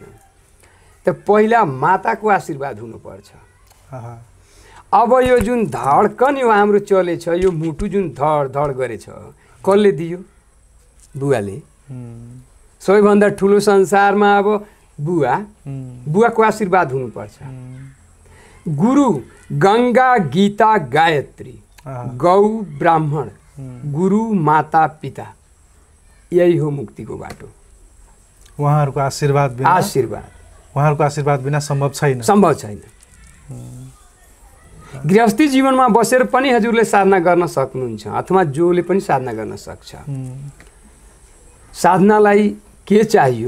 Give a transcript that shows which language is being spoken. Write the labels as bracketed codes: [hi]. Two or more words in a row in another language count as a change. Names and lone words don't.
[ne] त पहिला माताको आशीर्वाद हुनुपर्छ। अब यो जुन धड्कन यो हाम्रो चलेछ, यो मुटु जुन धड धड गरेछ, कसले दियो? बुवाले। सबैभन्दा ठुलो संसारमा अब बुवाको आशीर्वाद हुनुपर्छ। गुरु गंगा गीता गायत्री, गौ ब्राह्मण, गुरु माता पिता, यही हो मुक्तिको बाटो। उहाँहरूको आशीर्वाद बिना सम्भव छैन। सम्भव छैन। गृहस्थी जीवनमा बसेर पनि हजुरले साधना गर्न सक्नुहुन्छ, अथवा जोले पनि साधना गर्न सक्छ। साधनालाई के चाहियो?